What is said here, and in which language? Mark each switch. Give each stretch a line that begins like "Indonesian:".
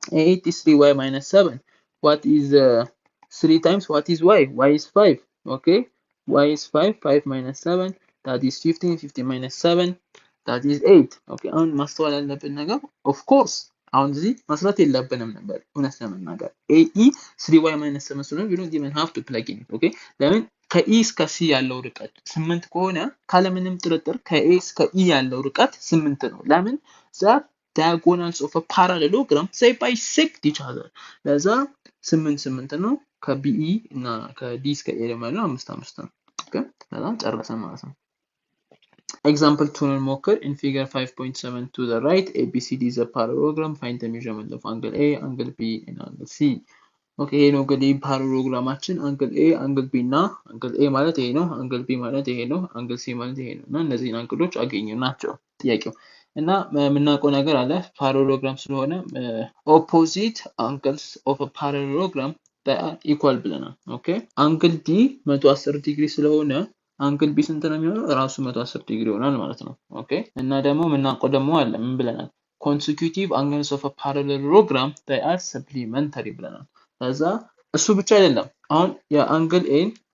English: 8 is 3y minus 7. What is 3 times what is y? Y is 5. Okay. Y is 5. 5 minus 7. That is 15. 15 minus 7. That is 8. Okay.
Amharic: አሁን ማስተዋል ያለብን ነገር of course አሁን እዚህ መስራት የለብንም ነበር እውነት ለመናገር AE 3y minus 7 ስለሆነ
English: we don't even have to plug in. Okay.
Amharic: ለምን ከኢ እስከ ሲ ያለው ርቀት 8 ከሆነ ካለምንም ጥርጥር ከኤ እስከ ኢ ያለው ርቀት 8 ነው። ለምን
English: that diagonals of a parallelogram they bisect each other.
Amharic: ለዛ 8 ነው ከቢኢ እና ከዲ እስከ ኤ ማለት 5 ነው። ኦኬ በጣም ጨረሰን ማለት ነው።
English: Example 2
Amharic: እንሞክር.
English: In figure 5.7 to the right, ABCD is a parallelogram. Find the measurement of angle A, angle B, and angle C.
Amharic: ኦኬ ይሄ ነው እንግዲህ ፓራሎግራማችን አንግል ኤ አንግል ቢ እና አንግል ኤ ማለት ይሄ ነው አንግል ቢ ማለት ይሄ ነው አንግል ሲ ማለት ይሄ ነው እና እነዚህን አንግሎች አገኙ ናቸው ጥያቄው እና የምናውቀው ነገር አለ ፓራሎግራም ስለሆነ
English: ኦፖዚት አንግልስ ኦፍ አ ፓራሎግራም ኢኳል
Amharic: ብለናል ኦኬ አንግል ዲ 110 ዲግሪ ስለሆነ አንግል ቢ ስንት ነው የሚሆነው ራሱ 110 ዲግሪ ይሆናል ማለት ነው ኦኬ እና ደግሞ የምናውቀው ደግሞ አለ ምን ብለናል
English: consecutive angles of a parallelogram they are supplementary
Amharic: ብለናል ከዛ እሱ ብቻ አይደለም አሁን የአንግል ኤን